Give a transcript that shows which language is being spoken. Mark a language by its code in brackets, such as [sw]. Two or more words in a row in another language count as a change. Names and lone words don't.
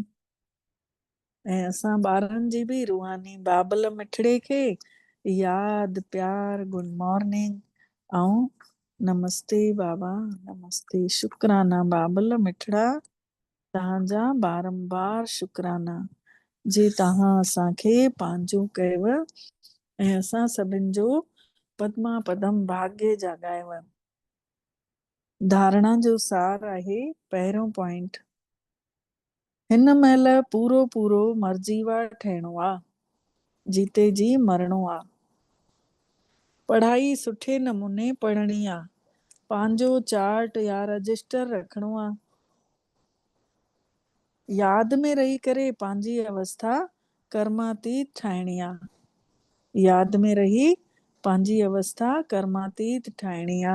[sd] ऐं असां ॿारनि जी बि रूहानी बाबल मिठड़े खे यादि प्यार [en] good morning [sd] ऐं नमस्ते बाबा नमस्ते। शुक्राना बाबल मिठड़ा, तव्हांजा बारंबार शुक्राना जे तव्हां असांखे पंहिंजो कयव ऐं असां सभिनि जो पदमा पदम भाग्य जाॻायव। धारणा जो सार आहे पहिरियों पॉइंट, हिन महिल पूरो पूरो मर्जीवा ठहिणो आहे, जीते जी मरणो आहे। पढ़ाई सुठे नमूने पढ़णी आहे, पंहिंजो चार्ट या रजिस्टर रखिणो आहे, यादि में रही करे पंहिंजी अवस्था कर्मातीत ठाहिणी आहे, यादि में रही पंहिंजी अवस्था कर्मातीत ठाहिणी आहे।